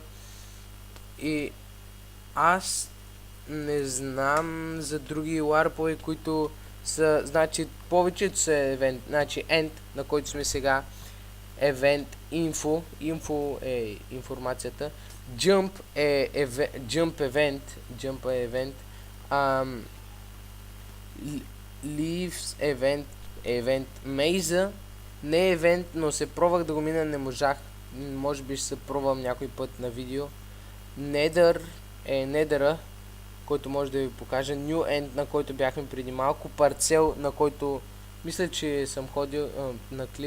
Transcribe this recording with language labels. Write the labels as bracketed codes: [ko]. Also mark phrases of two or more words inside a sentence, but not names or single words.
[bg] И аз не знам за други ларпове, които са, значи повечето са евент, значи end, на който сме сега, евент, info е информацията, jump е [en] event, leaves event, [bg] maze не е евент, но се пробвах да го мина, не можах, може би ще се пробвам някой път на видео. Nether е недъра, който може да ви покажа. New End, на който бяхме преди малко. Парцел, на който мисля, че съм ходил на клип.